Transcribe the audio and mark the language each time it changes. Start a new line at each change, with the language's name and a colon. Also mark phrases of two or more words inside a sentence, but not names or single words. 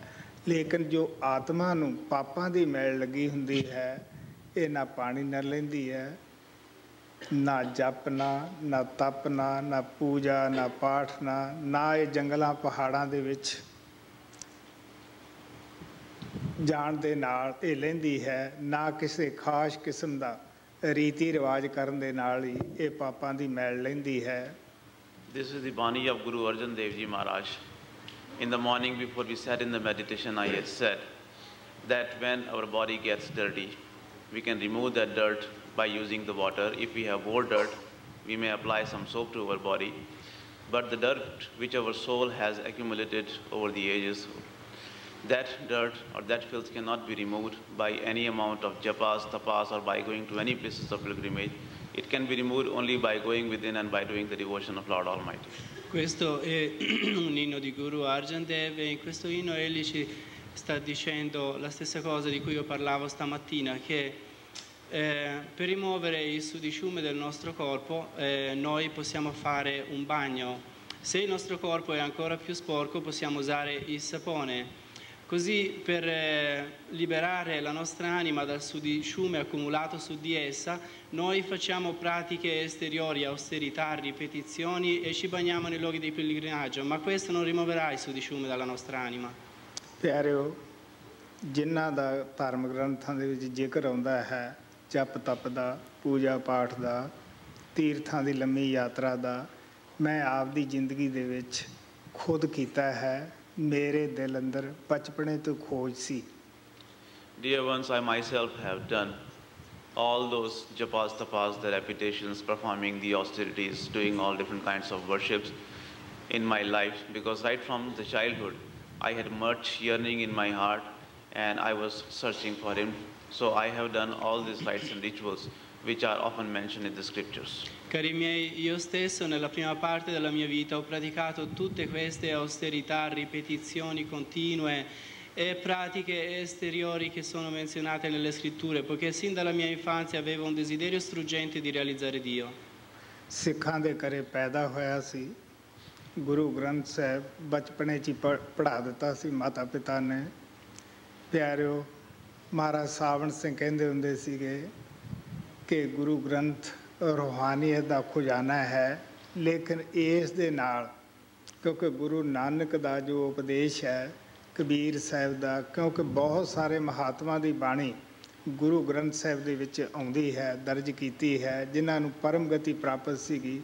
Punjabi: ਲੇਕਿਨ ਜੋ ਆਤਮਾ ਨੂੰ ਪਾਪਾਂ ਦੀ ਮੈਲ ਲੱਗੀ ਹੁੰਦੀ ਹੈ ਇਹ ਨਾ ਪਾਣੀ ਨਾਲ ਲੈਂਦੀ ਹੈ, ਨਾ ਜਪਨਾ, ਨਾ ਤਪਨਾ, ਨਾ ਪੂਜਾ, ਨਾ ਪਾਠ, ਨਾ ਇਹ ਜੰਗਲਾਂ ਪਹਾੜਾਂ ਦੇ ਵਿੱਚ ਜਾਣ ਦੇ ਨਾਲ ਇਹ ਲੈਂਦੀ ਹੈ, ਨਾ ਕਿਸੇ ਖਾਸ ਕਿਸਮ ਦਾ ਰੀਤੀ ਰਿਵਾਜ ਕਰਨ ਦੇ ਨਾਲ ਹੀ ਇਹ ਪਾਪਾਂ ਦੀ ਮੈਲ ਲੈਂਦੀ ਹੈ।
English: This is the Bani of Guru Arjan Dev Ji Maharaj. In the morning before we sat in the meditation, I had said that when our body gets dirty, we can remove that dirt by using the water. If we have more dirt, we may apply some soap to our body. But the dirt which our soul has accumulated over the ages, that dirt or that filth cannot be removed by any amount of japas, tapas, or by going to any places of pilgrimage. It can be removed only by going within and by doing the devotion of Lord Almighty.
Italian: Questo è un inno di Guru Arjan Dev e in questo inno egli ci sta dicendo la stessa cosa di cui io parlavo stamattina, che per rimuovere il sudiciume del nostro corpo noi possiamo fare un bagno. Se il nostro corpo è ancora più sporco possiamo usare il sapone. Così per liberare la nostra anima dal sudiciume accumulato su di essa, noi facciamo pratiche esteriori, austerità, ripetizioni e ci bagniamo nei luoghi di pellegrinaggio, ma questo non rimuoverà il sudiciume dalla nostra anima.
Punjabi: ਪਿਆਰਿਓ, ਜਿਨ੍ਹਾਂ ਦਾ ਧਰਮ ਗ੍ਰੰਥਾਂ ਦੇ ਵਿੱਚ ਜ਼ਿਕਰ ਆਉਂਦਾ ਹੈ ਜਪ ਤਪ ਦਾ, ਪੂਜਾ ਪਾਠ ਦਾ, ਤੀਰਥਾਂ ਦੀ ਲੰਮੀ ਯਾਤਰਾ ਦਾ, ਮੈਂ ਆਪਦੀ ਜ਼ਿੰਦਗੀ ਦੇ ਵਿੱਚ ਖੁਦ ਕੀਤਾ ਹੈ। ਮੇਰੇ ਦਿਲ ਅੰਦਰ ਬਚਪਨੇ ਤੋਂ ਖੋਜ ਸੀ।
English: Dear ones, I myself have done all those japas, tapas, the repetitions, performing the austerities, doing all different kinds of worships. in my life, because right from the childhood, I had much yearning in my heart and I was searching for him. So I have done all these rites and rituals which are often mentioned in the scriptures.
Italian: Cari miei, io stesso nella prima parte della mia vita ho praticato tutte queste austerità, ripetizioni continue e pratiche esteriori che sono menzionate nelle scritture, poiché sin dalla mia infanzia avevo un desiderio struggente di realizzare Dio.
Punjabi: ਸਿੱਖਾਂ ਦੇ ਘਰੇ ਪੈਦਾ ਹੋਇਆ ਸੀ। ਗੁਰੂ ਗ੍ਰੰਥ ਸਾਹਿਬ ਬਚਪਨੇ 'ਚ ਹੀ ਪੜ੍ਹਾ ਦਿੱਤਾ ਸੀ ਮਾਤਾ ਪਿਤਾ ਨੇ। ਪਿਆਰਿਓ, ਮਹਾਰਾਜ ਸਾਵਣ ਸਿੰਘ ਕਹਿੰਦੇ ਹੁੰਦੇ ਸੀਗੇ ਕਿ ਗੁਰੂ ਗ੍ਰੰਥ ਰੂਹਾਨੀਅਤ ਦਾ ਖਜ਼ਾਨਾ ਹੈ, ਲੇਕਿਨ ਇਸ ਦੇ ਨਾਲ ਕਿਉਂਕਿ ਗੁਰੂ ਨਾਨਕ ਦਾ ਜੋ ਉਪਦੇਸ਼ ਹੈ, ਕਬੀਰ ਸਾਹਿਬ ਦਾ, ਕਿਉਂਕਿ ਬਹੁਤ ਸਾਰੇ ਮਹਾਤਮਾ ਦੀ ਬਾਣੀ ਗੁਰੂ ਗ੍ਰੰਥ ਸਾਹਿਬ ਦੇ ਵਿੱਚ ਆਉਂਦੀ ਹੈ, ਦਰਜ ਕੀਤੀ ਹੈ, ਜਿਨ੍ਹਾਂ ਨੂੰ ਪਰਮ ਗਤੀ ਪ੍ਰਾਪਤ ਸੀਗੀ।